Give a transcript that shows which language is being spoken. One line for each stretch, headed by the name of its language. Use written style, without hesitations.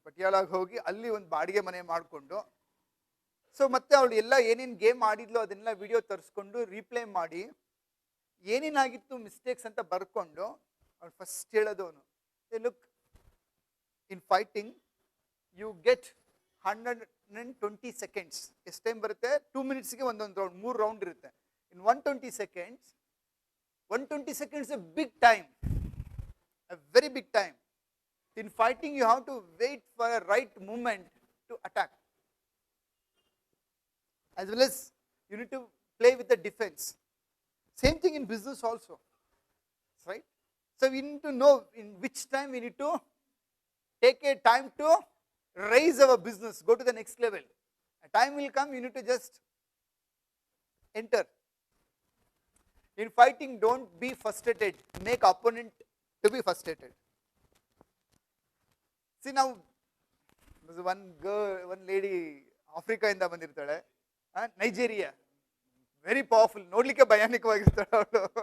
Kannada: ಪಟಿಯಾಲಾಗೆ ಹೋಗಿ ಅಲ್ಲಿ ಒಂದು ಬಾಡಿಗೆ ಮನೆ ಮಾಡಿಕೊಂಡು, ಸೊ ಮತ್ತೆ ಅವಳು ಎಲ್ಲ ಏನೇನು ಗೇಮ್ ಆಡಿದ್ಲು ಅದನ್ನೆಲ್ಲ ವಿಡಿಯೋ ತರಿಸ್ಕೊಂಡು ರೀಪ್ಲೇ ಮಾಡಿ ಏನೇನಾಗಿತ್ತು ಮಿಸ್ಟೇಕ್ಸ್ ಅಂತ ಬರ್ಕೊಂಡು ಅವಳು ಫಸ್ಟ್ ಹೇಳೋದು, ಅವನು
English: Look, in fighting you get 120 seconds.
Kannada: ಎಷ್ಟು ಟೈಮ್ ಬರುತ್ತೆ? 2 minutesಗೆ ಒಂದೊಂದು ರೌಂಡ್, 3 ರೌಂಡ್ ಇರುತ್ತೆ.
English: In 120 seconds, 120 seconds a big time, a very big time. In fighting you have to wait for a right moment to attack, as well as you need to play with the defense. Same thing in business also, right? So we need to know in which time we need to take a time to raise our business, go to the next level. A time will come, you need to just enter. In fighting, don't be frustrated, make opponent to be frustrated. See now, one girl, one lady Africa
Kannada: ಇಂದ ಬಂದಿರ್ತಾಳೆ, Nigeria,
English: very powerful,
Kannada: ನೋಡ್ಲಿಕ್ಕೆ ಭಯಾನಕವಾಗಿರ್ತಾಳೆ ಅವಳು.